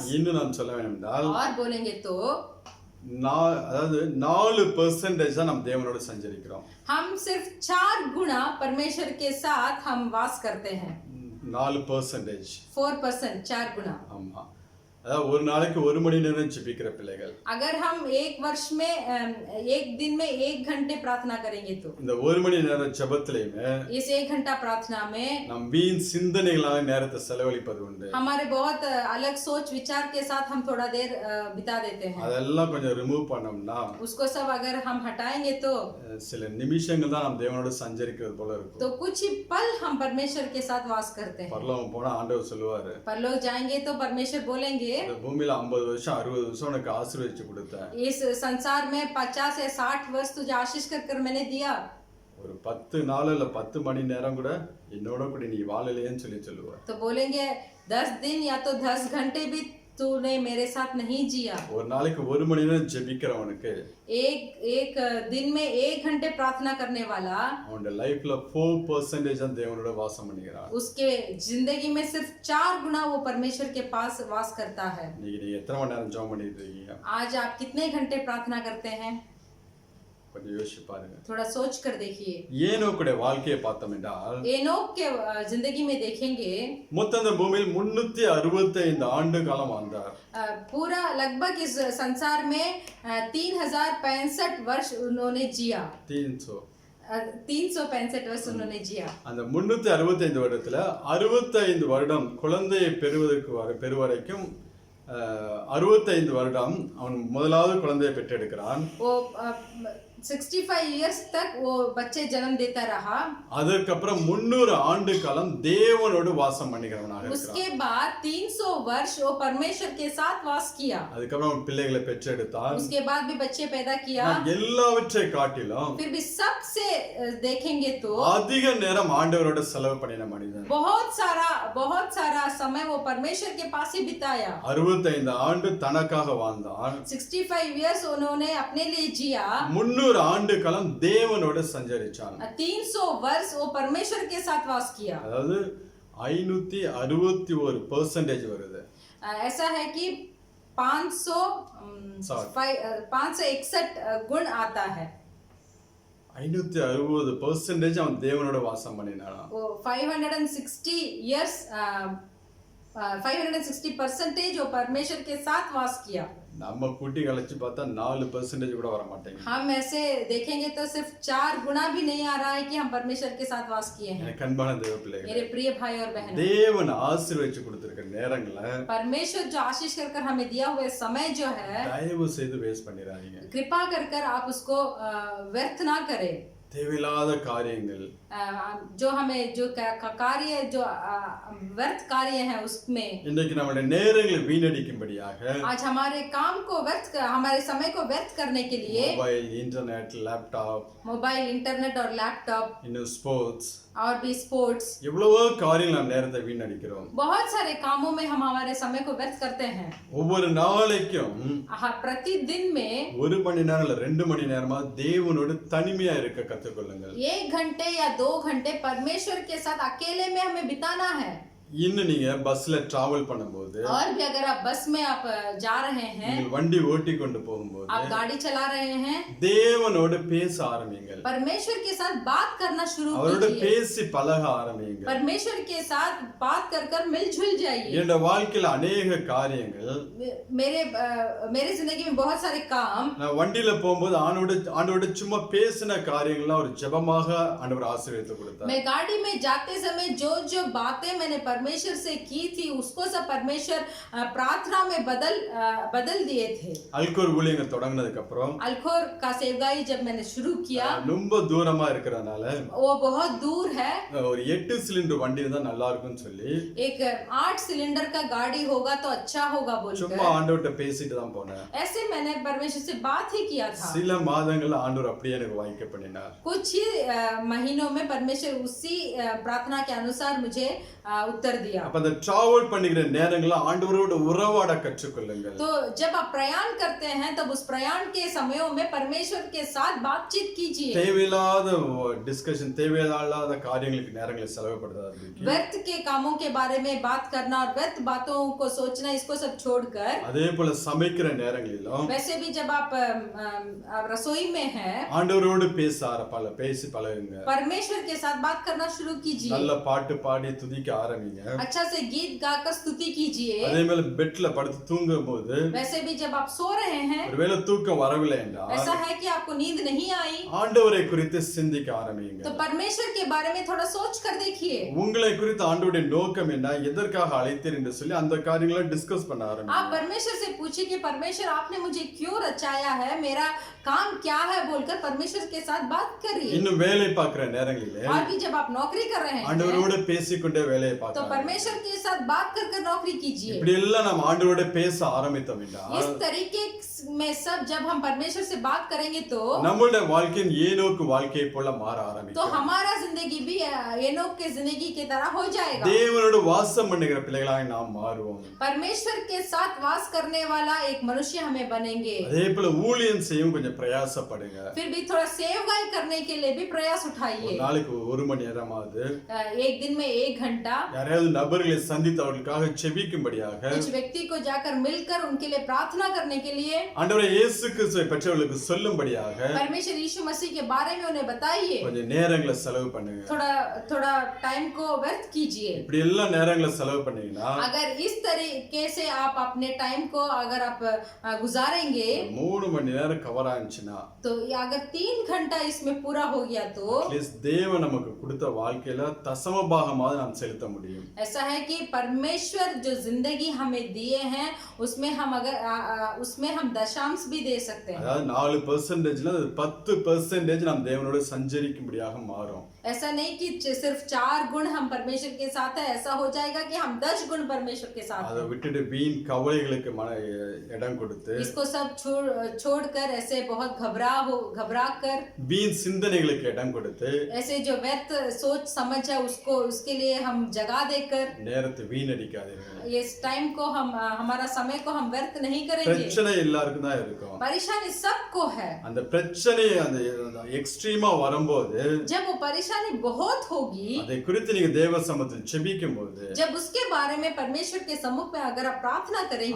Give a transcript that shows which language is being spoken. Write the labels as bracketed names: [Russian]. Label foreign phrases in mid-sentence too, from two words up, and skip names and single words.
[Tamil] இன்னும் நாம் சொல்ல வேண்டும் என்றால், [Hindi] और बोलेंगे तो [Tamil] அதாவது 4% தான் நாம் தேவனோடு சஞ்சரிக்கிறோம். [Hindi] हम सिर्फ 4 गुना परमेश्वर के साथ हम वास करते हैं। 4%. 4%, 4 गुना। [Tamil] ஆமா, அதாவது ஒரு நாளைக்கு 1 மணி நேரம் ஜெபிக்கிற பிள்ளைகள், [Hindi] अगर हम एक वर्ष में 1 दिन में 1 घंटे प्रार्थना करेंगे तो [Tamil] இந்த 1 மணி நேரம் ஜெபத்திலேயே [Hindi] इस 1 घंटा प्रार्थना में [Tamil] நாம் வீண் சிந்தனைகளாக நேரத்தை செலவழிப்பது உண்டு. [Hindi] हमारे बहुत अलग सोच विचार के साथ हम थोड़ा देर बिता देते हैं। [Tamil] அதெல்லாம் கொஞ்சம் ரிமூவ் பண்ணோம்னா, [Hindi] उसको सब अगर हम हटाएंगे तो [Tamil] சில நிமிஷங்கள் தான் நாம் தேவனோடு சஞ்சரிக்கிறது போல இருக்கும். [Hindi] तो कुछ ही पल हम परमेश्वर के साथ वास करते हैं। [Tamil] பரலோகம் போனா ஆண்டவர் சொல்லுவாரு, [Hindi] परलोक जाएंगे तो परमेश्वर बोलेंगे, [Tamil] இந்த பூமியில 50 வருஷம் 60 வருஷம் உனக்கு ஆசீர்வதிச்சு கொடுத்தேன், [Hindi] इस संसार में 50 या 60 वर्ष तुझे आशीष कर मैंने दिया, [Tamil] ஒரு 10 நாள் இல்ல 10 மணி நேரம் கூட என்னோட கூட நீ வாழலையேன்னு சொல்லுவார். [Hindi] तो बोलेंगे 10 दिन या तो 10 घंटे भी तूने मेरे साथ नहीं जिया। [Tamil] ஒரு நாளைக்கு 1 மணி நேரம் ஜெபிக்கிறவனுக்கு [Hindi] एक दिन में 1 घंटे प्रार्थना करने वाला, [Tamil] அவனோட லைஃப்ல 4% தான் தேவனோட வாசம் பண்ணுகிறான். [Hindi] उसके जिंदगी में सिर्फ 4 गुना वो परमेश्वर के पास वास करता है। [Tamil] இன்னைக்கு நீங்க எத்தனை மணி நேரம் ஜெபம் பண்ணிட்டு இருக்கீங்க? [Hindi] आज आप कितने घंटे प्रार्थना करते हैं? [Tamil] கொஞ்சம் யோசிச்சு பாருங்க. [Hindi] थोड़ा सोच कर देखिए। [Tamil] ஏனோக்குடைய வாழ்க்கையை பார்த்தோம் என்றால், [Hindi] एनोक के जिंदगी में देखेंगे, [Tamil] மொத்தம் இந்த பூமியில் 365 ஆண்டு காலம் வாழ்ந்தார். [Hindi] पूरा लगभग इस संसार में 3065 वर्ष उन्होंने जिया। 365 वर्ष उन्होंने जिया। [Tamil] அந்த 365 வருடத்துல 65 வருடம் குழந்தையை பெறுவரைக்கும் 65 வருடம் அவன் முதலாவது குழந்தையை பெற்றெடுக்கிறான். [Hindi] वो 65 इयर्स तक वो बच्चे जन्म देता रहा। [Tamil] அதற்கப்புறம் 300 ஆண்டு காலம் தேவனோடு வாசம் பண்ணுகிறவனாக இருக்கிறான். [Hindi] उसके बाद 300 वर्ष वो परमेश्वर के साथ वास किया। [Tamil] அதுக்கப்புறம் அவன் பிள்ளைகளை பெற்றெடுத்தான். [Hindi] उसके बाद भी बच्चे पैदा किया। [Tamil] எல்லாவற்றை காட்டிலும் [Hindi] फिर भी सबसे देखेंगे तो [Tamil] அதிக நேரம் ஆண்டவரோட செலவு பண்ணின மனிதன், [Hindi] बहुत सारा समय वो परमेश्वर के पास ही बिताया। [Tamil] 65 ஆண்டு தனக்காக வாழ்ந்தான். [Hindi] 65 इयर्स उन्होंने अपने लिए जिया। [Tamil] 300 ஆண்டு காலம் தேவனோட சஞ்சரிச்சான். [Hindi] 300 वर्ष वो परमेश्वर के साथ वास किया। [Tamil] அதாவது 561% வருது. [Hindi] ऐसा है कि 561 गुण आता है। [Tamil] 560% அவன் தேவனோட வாசம் பண்ணினானா. [Hindi] वो 560 years 560% वो परमेश्वर के साथ वास किया. [Tamil] நம்ம கூட்டி கழிச்சு பார்த்தா 4% கூட வர மாட்டேங்குது. [Hindi] हम ऐसे देखेंगे तो सिर्फ 4 गुना भी नहीं आ रहा है कि हम परमेश्वर के साथ वास किए हैं. [Tamil] எனக்கு அன்பான தேவ பிள்ளைகளே, [Hindi] मेरे प्रिय भाई और बहन, [Tamil] தேவன் ஆசீர்வதிச்சு கொடுத்திருக்கிற நேரங்களை [Hindi] परमेश्वर जो आशीष कर कर हमें दिया हुआ समय जो है, [Tamil] தயவு செய்து வேஸ்ட் பண்ணிடாதீங்க. [Hindi] कृपा कर कर आप उसको व्यर्थ ना करें. [Tamil] தேவையில்லாத காரியங்கள், [Hindi] जो हमें जो कार्य जो व्यर्थ कार्य है उसमें [Tamil] இன்னைக்கு நம்மளுடைய நேரங்களை வீணடிக்கும்படியாக [Hindi] आज हमारे काम को हमारे समय को व्यर्थ करने के लिए [English] mobile, internet, laptop, mobile, internet [Hindi] और लैपटॉप [Tamil] இன்னும் ஸ்போர்ட்ஸ், [Hindi] और भी स्पोर्ट्स, [Tamil] எவ்வளவோ காரியங்கள் நம்ம நேரத்தை வீணடிக்கிறோம். [Hindi] बहुत सारे कामों में हम हमारे समय को व्यर्थ करते हैं. [Tamil] ஒவ்வொரு நாளைக்கும் [Hindi] प्रतिदिन में [Tamil] 1 மணி நேரம் இல்ல 2 மணி நேரமா தேவனோடு தனிமையா இருக்க கத்துக்கொள்ளுங்கள். [Hindi] 1 घंटे या 2 घंटे परमेश्वर के साथ अकेले में हमें बिताना है. [Tamil] இன்னும் நீங்க பஸ்ல டிராவல் பண்ணும்போது, [Hindi] और भी अगर आप बस में आप जा रहे हैं, [Tamil] நீங்கள் வண்டி ஓட்டி கொண்டு போகும்போது [Hindi] आप गाड़ी चला रहे हैं, [Tamil] தேவனோடு பேச ஆரம்பிங்கள். [Hindi] परमेश्वर के साथ बात करना शुरू [Tamil] அவரோட [Hindi] कीजिए. [Tamil] பேசி பழக ஆரம்பிங்க. [Hindi] परमेश्वर के साथ बात कर कर मिलजुल जाइए. [Tamil] என்னோட வாழ்க்கையில अनेक காரியங்கள், [Hindi] मेरे जिंदगी में बहुत सारे काम, [Tamil] நான் வண்டியில போகும்போது ஆண்டவரோட சும்மா பேசின காரியங்கள்லாம் ஒரு ஜெபமாக ஆண்டவர் ஆசீர்வாதத்தை கொடுத்தார். [Hindi] मैं गाड़ी में जाते समय जो जो बातें मैंने परमेश्वर से की थी उसको सब परमेश्वर प्रार्थना में बदल दिए थे. [Tamil] அல்கோர் ஊழியங்கள் தொடங்கினதுக்கு அப்புறம் [Hindi] अलखोर का सेवगाई जब मैंने शुरू किया, [Tamil] ரொம்ப தூரமா இருக்கறனால [Hindi] वो बहुत दूर है, [Tamil] ஒரு 8 சிலிண்டர் வண்டி இருந்தா நல்லா இருக்கும்னு சொல்லி [Hindi] एक 8 सिलेंडर का गाड़ी होगा तो अच्छा होगा [Tamil] சும்மா [Hindi] बोलकर [Tamil] ஆண்டவர்ட்ட பேசிட்டு தான் போனேன். [Hindi] ऐसे मैंने परमेश्वर से बात ही किया था. [Tamil] சில மாதங்கள் ஆண்டவர் அப்படியே எனக்கு வாய்க்க பண்ணினார். [Hindi] कुछ ही महीनों में परमेश्वर उसी प्रार्थना के अनुसार मुझे उत्तर दिया. [Tamil] அப்ப அந்த டிராவல் பண்ணிக்கிற நேரங்கள்ல ஆண்டவரோட உறவாட கற்றுக்கொள்ளுங்கள். [Hindi] तो जब आप प्रयाण करते हैं तब उस प्रयाण के समयों में परमेश्वर के साथ बातचीत कीजिए. [Tamil] தேவையில்லாத டிஸ்கஷன், தேவையில்லாத காரியங்களுக்கு நேரங்களை செலவுபடுத்தாதீங்க. [Hindi] व्यर्थ के कामों के बारे में बात करना और व्यर्थ बातों को सोचना, इसको सब छोड़कर, [Tamil] அதே போல சமைக்கிற நேரங்களிலும் [Hindi] वैसे भी जब आप रसोई में हैं, [Tamil] ஆண்டவரோடு பேசி பழகுங்க. [Hindi] परमेश्वर के साथ बात करना शुरू कीजिए. [Tamil] நல்ல பாட்டு பாடி துதிக்க ஆரம்பிங்க. [Hindi] अच्छा से गीत गाकर स्तुति कीजिए. [Tamil] அதே மேல பெட்ல படுத்து தூங்கும் போது [Hindi] वैसे भी जब आप सो रहे हैं, [Tamil] ஒருவேளை தூக்கம் வரவில்லை என்றால் [Hindi] ऐसा है कि आपको नींद नहीं आई, [Tamil] ஆண்டவரை குறித்து சிந்திக்க ஆரம்பிங்க. [Hindi] तो परमेश्वर के बारे में थोड़ा सोच कर देखिए. [Tamil] உங்களை குறித்து ஆண்டவருடைய நோக்கம் என்ன, எதற்காக அழைத்தீர் என்று சொல்லி அந்த காரியங்களை டிஸ்கஸ் பண்ண [Hindi] आप [Tamil] ஆரம்பிங்க. [Hindi] परमेश्वर से पूछिए कि परमेश्वर आपने मुझे क्यों रचाया है, मेरा काम क्या है बोलकर परमेश्वर के साथ बात करिए. [Tamil] இன்னும் வேலை பார்க்கிற நேரங்களிலே [Hindi] और भी जब आप नौकरी कर रहे हैं [Tamil] ஆண்டவரோடு பேசிக்கொண்டே வேலையை [Hindi] तो [Tamil] பார்க்கலாம். [Hindi] परमेश्वर के साथ बात कर कर नौकरी कीजिए. [Tamil] இப்படி எல்லாம் நம்ம ஆண்டவரோட பேச ஆரம்பித்தோம் என்றால் [Hindi] इस तरीके में सब जब हम परमेश्वर से बात करेंगे तो [Tamil] நம்மளுடைய வாழ்க்கையின் ஏனோக்கு வாழ்க்கையை போல மாற [Hindi] तो [Tamil] ஆரம்பிக்கும். [Hindi] हमारा जिंदगी भी एनोक के जिंदगी की तरह हो जाएगा. [Tamil] தேவனோடு வாசம் பண்ணுகிற பிள்ளைகளாக நாம் மாறுவோம். [Hindi] परमेश्वर के साथ वास करने वाला एक मनुष्य हमें बनेंगे. [Tamil] அதே போல ஊழியம் செய்யும் கொஞ்சம் பிரயாசப்படுங்க. [Hindi] फिर भी थोड़ा सेवगाई करने के लिए भी प्रयास उठाइए. [Tamil] ஒரு நாளைக்கு 1 மணி நேரமாவது [Hindi] एक दिन में 1 घंटा [Tamil] யாரையாவது நபர்களை சந்தித்து அவர்களுக்காக செபிக்கும்படியாக, [Hindi] कुछ व्यक्ति को जाकर मिलकर उनके लिए प्रार्थना करने के लिए, [Tamil] ஆண்டவரே இயேசு கிறிஸ்துவை பற்றியவர்களுக்கு சொல்லும்படியாக [Hindi] परमेश्वर यीशु मसीह के बारे में उन्हें बताइए. [Tamil] கொஞ்சம் நேரங்களை செலவு பண்ணுங்க. [Hindi] थोड़ा टाइम को व्यर्थ कीजिए. [Tamil] இப்படி எல்லாம் நேரங்களை செலவு பண்ணீங்கன்னா [Hindi] अगर इस तरीके से आप अपने टाइम को अगर आप गुजारेंगे [Tamil] 3 மணி நேரம் கவர் ஆச்சுன்னா [Hindi] तो अगर 3 घंटा इसमें पूरा हो गया तो [Tamil] அட்லீஸ்ட் தேவன் நமக்கு கொடுத்த வாழ்க்கையில தசம பாகமாவது நாம் செலுத்த முடியும். [Hindi] ऐसा है कि परमेश्वर जो जिंदगी हमें दिए हैं उसमें हम अगर उसमें हम दशांश भी दे सकते हैं. [Tamil] அதாவது 4%ல 10% நாம் தேவனோடு சஞ்சரிக்கும்படியாக மாறும். [Hindi] ऐसा नहीं कि सिर्फ 4 गुण हम परमेश्वर के साथ है, ऐसा हो जाएगा कि हम 10 गुण परमेश्वर के साथ [Tamil] அதை [Hindi] हैं. [Tamil] விட்டுட்டு வீண் கவலைகளுக்கு இடம் கொடுத்து, [Hindi] इसको सब छोड़कर ऐसे बहुत घबरा कर [Tamil] வீண் சிந்தனைகளுக்கு இடம் கொடுத்து, [Hindi] ऐसे जो व्यर्थ सोच समझ है उसको उसके लिए हम जगह देकर [Tamil] நேரத்தை வீணடிக்காதீர்கள். [Hindi] इस टाइम को हम हमारा समय को हम व्यर्थ नहीं करेंगे। [Tamil] பிரச்சனை எல்லாருக்கும் தான் இருக்கும். [Hindi] परेशानी सबको है। [Tamil] அந்த பிரச்சனை அந்த எக்ஸ்ட்ரீமா வரும்போது [Hindi] जब वो परेशानी बहुत होगी, [Tamil] அதை குறித்து நீங்க தேவ சமூகத்தில் ஜெபிக்கும்போது [Hindi] जब उसके बारे में परमेश्वर के सम्मुख में अगर आप प्रार्थना करेंगे,